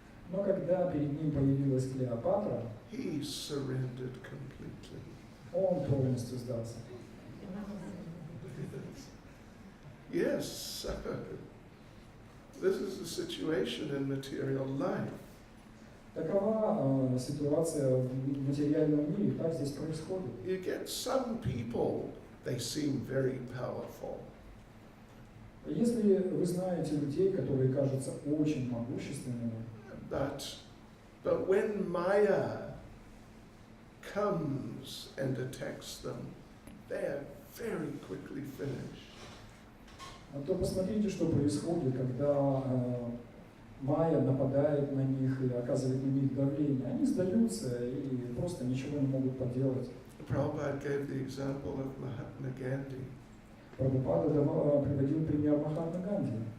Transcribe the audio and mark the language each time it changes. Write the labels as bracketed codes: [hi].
[ru] Но когда перед ним появилась Клеопатра, [en] he surrendered completely. [ru] он полностью сдался. [en] Yes, so this is the situation in material life. [ru] Такова ситуация в материальном мире, так здесь происходит. [en] You get some people, they seem very powerful. [ru] Если вы знаете людей, которые кажутся очень могущественными, [en] But when Maya comes and attacks them, they are very quickly finished. [ru] то посмотрите, что происходит, когда Майя нападает на них и оказывает на них давление. Они сдаются и просто ничего не могут поделать. [en] Prabhupada gave the example of Mahatma Gandhi. [ru] Прабхупада приводил пример Махатмы Ганди.